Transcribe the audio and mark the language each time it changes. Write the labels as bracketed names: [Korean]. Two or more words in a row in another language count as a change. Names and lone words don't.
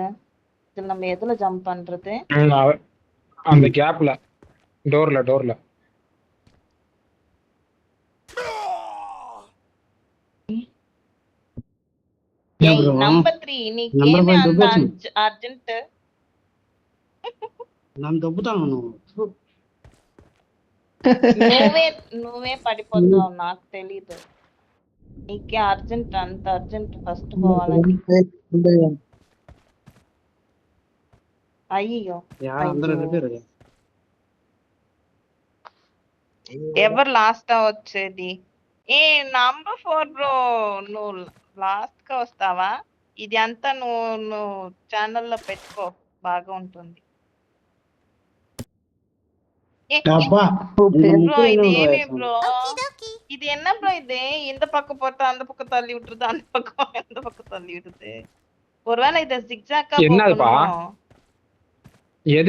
[Tamil] இது நம்ம எதுல ஜம்ப் பண்றது? அந்த கேப்ல டோர்ல நம்பர் 3 நீ கேமே அந்த அர்ஜென்ட் [Telugu] నన్ను దొబ్బుతాను నువ్వు. నువ్వే పడిపోతావు, నాకు తెలీదు. నీకే అర్జెంట్, అంత అర్జెంట్ ఫస్ట్ పోవాలని. అయ్యో అందరూ వెళ్ళిపోయారు. ఎవరు లాస్ట్ వచ్చేది? ఏ నంబర్ 4 బ్రో, నువ్వు లాస్ట్ గా వస్తావా? ఇది అంతా నువ్వు ఛానల్లో పెట్టుకో, బాగా ఉంటుంది. [Tamil] அப்பா ப்ரோ இது ஏமே ப்ரோ, இது என்ன ப்ரோ? இது இந்த பக்கம் போட்டா அந்த பக்கம் தள்ளி விட்டுருது, அந்த பக்கம் இந்த பக்கம் தள்ளி விடுது. ஒருவேளை இத ஜிக்ஜாக்கா என்னதுப்பா? எது